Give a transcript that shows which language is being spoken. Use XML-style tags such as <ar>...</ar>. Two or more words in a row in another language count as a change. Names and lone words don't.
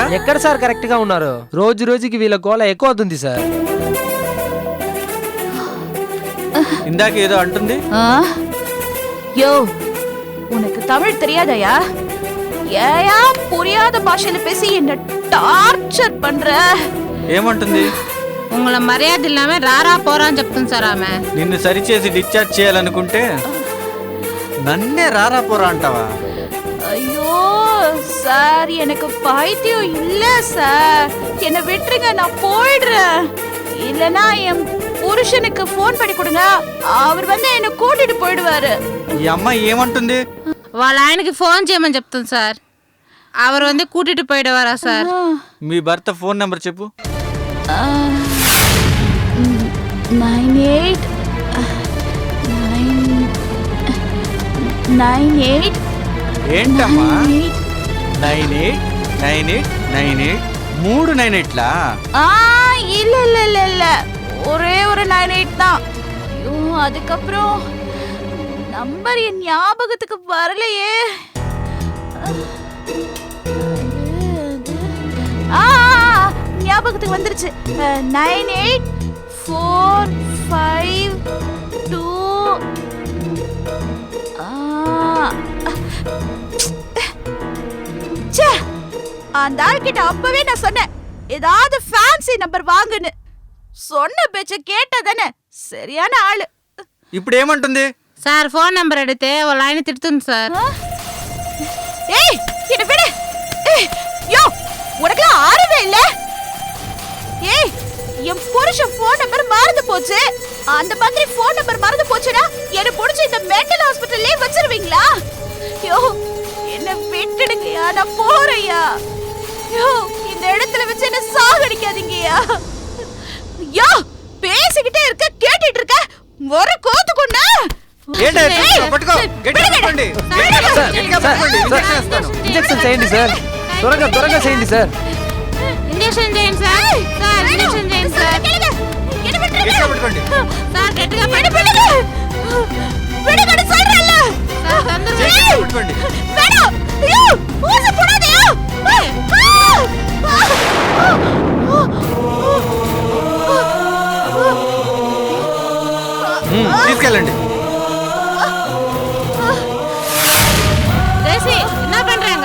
<te>ఎక్కడ సార్ కరెక్ట్గా ఉన్నారు? రోజు రోజుకి వీళ్ళ గోల ఎక్కువ అవుతుంది సార్. ఇందాక ఏదో అంటుంది.</te> <ta>யோ, உனக்கு தமிழ் தெரியாதயா? ஏயா புரியாத பாஷையில பேசி என்ன టార్చర్ பண்ற?</ta> <te>ఏమంటుంది?</te> <ta>உங்களை மரியாதை இல்லாமே</ta> <te>రారా పోరా అని చెప్తుంది సార్ ఆమె. నిన్ను సరిచేసి డిశ్చార్జ్ చేయాలనుకుంటే నన్నే రారా పోరా అంటావా?</te> <ta>ஐயோ சார், எனக்கு பைத்தியம் இல்ல சார், என்ன விட்டுருங்க, நான் போயிடுறேன். இல்லனா என் புருஷனுக்கு ஃபோன் பண்ணி கொடுங்க, அவர் வந்து என்ன கூட்டிட்டு போயிடுவாரு.</ta> <te>ఈ అమ్మాయి ఏమంటుంది? వాళ్ళ ఆయనకి ఫోన్ చేయమని చెప్తుంది సార్.</te> <ta>அவர் வந்து கூட்டிட்டு போயிடுவாரா సార్?</ta> <te>మీ భర్త ఫోన్ నెంబర్ చెప్పు. 98 ఏంటమ్మా 989898 3 98లా?</te> <ta>இல்ல இல்ல இல்ல இல்ல, ஒரே ஒரு 98 தான். ஐயோ, அதுக்கப்புறம் நம்பர் என் ஞாபகத்துக்கு வரலையே. ஞாபகத்துக்கு வந்துருச்சு. 98452. அந்த ஆள்கிட்ட அப்பவே நான் சொன்னேன், ஏதாவது ஃபேன்சி நம்பர் வாங்குன்னு. சொன்ன பேச்ச கேட்டதானே, சரியான ஆளு.</ta> <te>ఇప్పుడు ఏమంటుంది? సార్ ఫోన్ నెంబర్ అడిగితే వాళ్ళ ఆయన తిడుతుంది సార్.</te> <ta>ஏய், என்ன விடு. யோ, உனக்குலாம் ஆறவே இல்ல. ஏய், என் புருஷன் ஃபோன் நம்பர் மறந்து போச்சு. அந்த மாதிரி ஃபோன் நம்பர் மறந்து போச்சுனா என்ன புடிச்சு இந்த</ta> <en>mental hospitalle</en> <ta>வச்சிருவீங்களா? யோ, என்ன விட்டுடுங்கயா, நான் போறேன்யா. யோ, இந்த இடத்துல வச்சு என்ன சாகடிக்காதீங்கயா. யோ, பேசிக்கிட்டே இருக்க, கேட்டிட்டு இருக்க, ஒரு கோத்து கொண்டா.</ta> <te>ఏంటే పట్టుకో, గట్టిగా పట్టుకోండి. గట్టిగా పట్టుకోండి, ఇంజెక్షన్ ఇస్తాను. ఇంజెక్షన్ చేయండి సార్, త్వరగా చేయండి సార్. ఇంజెక్షన్ చేయండి సార్. సార్ ఇంజెక్షన్ చేయండి సార్. గట్టిగా పట్టుకోండి. సార్ గట్టిగా</te> <ta>விடுங்க சொல்றல்ல.</ta> <te>సార్ తొందరగా గట్టిగా పట్టుకోండి.</te> <ta>வேணாம். ஐயோ, ஊசி போடாதயா.</ta> <te>తీసుకెళ్ళండి.</te> <ta>ஜெயசி என்ன பண்றாங்க?</ta>